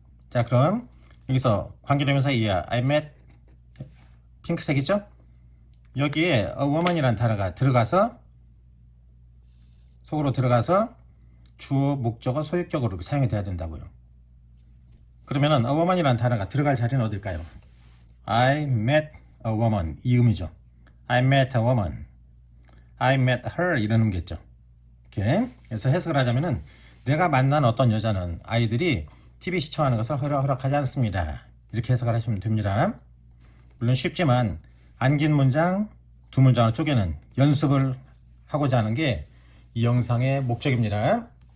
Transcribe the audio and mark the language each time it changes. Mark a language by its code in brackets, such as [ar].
[ko] 자, 그럼 여기서 관계대명사 이하 I met 핑크색이죠. 여기에 a woman이라는 단어가 들어가서 속으로 들어가서 주어, 목적어, 소유격으로 사용이 돼야 된다고요. 그러면은 a woman이라는 단어가 들어갈 자리는 어딜까요? [en] I met a woman [ko] 이 의미죠. [en] I met a woman, I met her [ko] 이런 의미겠죠. 이렇게 그래서 해석을 하자면은 내가 만난 어떤 여자는 아이들이 TV 시청하는 것을 허락하지 않습니다. 이렇게 해석을 하시면 됩니다. 물론 쉽지만 안긴 문장 두 문장을 쪼개는 연습을 하고자 하는 게 이 영상의 목적입니다.